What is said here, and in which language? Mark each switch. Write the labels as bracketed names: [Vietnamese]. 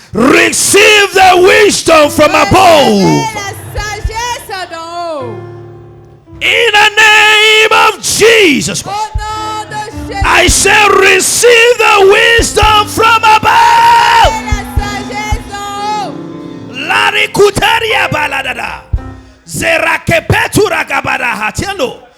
[English] Receive the wisdom from above. [French] Recevez la sagesse d'en haut. [English] In the name of Jesus Christ. [French] Au nom de Jésus. [English] I say receive the wisdom from above. [French] La sagesse en haut. Lari kutaria baladada. Zerakepetura gabara hatiano.